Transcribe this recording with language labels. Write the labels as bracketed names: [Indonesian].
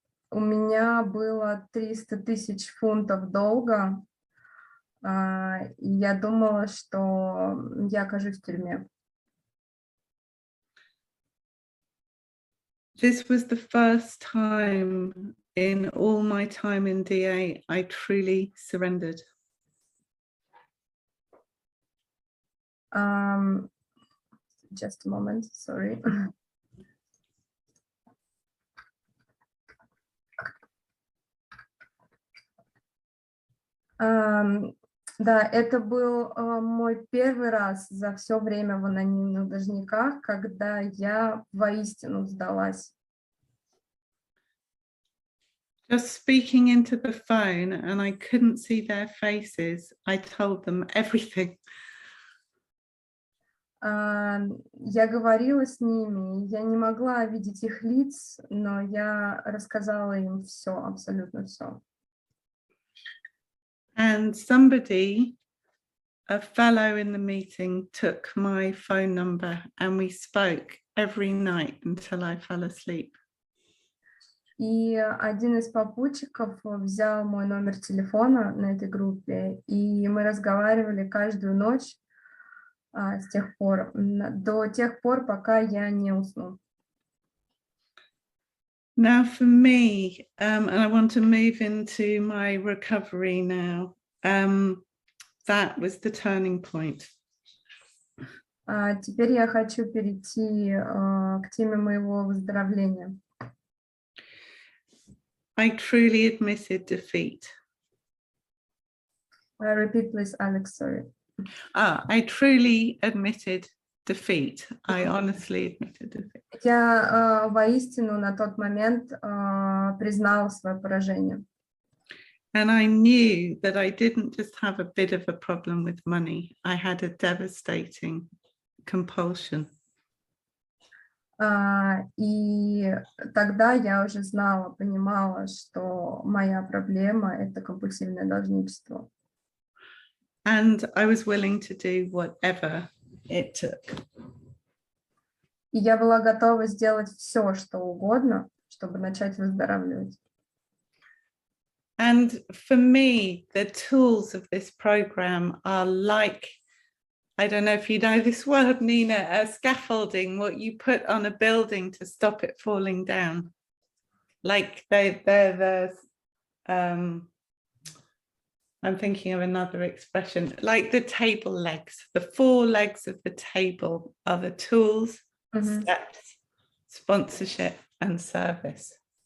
[Russian] У меня было 300 тысяч фунтов долга, и я думала, что я окажусь в тюрьме. [English] This was the first time in all my time in DA I truly surrendered. Just a moment, sorry. [Russian] Да, это был мой первый раз за все время в анонимных должниках, когда я воистину сдалась. [English] Just speaking into the phone, and I couldn't see their faces, I told them everything. [Russian] Я говорила с ними, я не могла видеть их лиц, но я рассказала им все, абсолютно все. [English] And somebody, a fellow in the meeting, took my phone number and we spoke every night until I fell asleep. [Russian] И один из попутчиков взял мой номер телефона на этой группе, и мы разговаривали каждую ночь с тех пор, до тех пор, пока я не усну. [English] Now for me, and I want to move into my recovery now, that was the turning point. [Russian] Теперь я хочу перейти к теме моего выздоровления. [English] I truly admitted defeat. Repeat, please, Alex, sorry. I truly admitted defeat. I honestly admitted defeat. [Russian] Я воистину на тот момент признала свое поражение. [English] And I knew that I didn't just have a bit of a problem with money. I had a devastating compulsion. [Russian] И тогда я уже знала, понимала, что моя проблема — это компульсивное должничество. [English] And I was willing to do whatever it took. [Russian] И я была готова сделать все, что угодно, чтобы начать выздоравливать. [English] And for me, the tools of this program are like, I don't know if you know this word, Nina, scaffolding, what you put on a building to stop it falling down. Like they're the, I'm thinking of another expression, like the table legs, the 4 legs of the table are the tools, steps, sponsorship and service.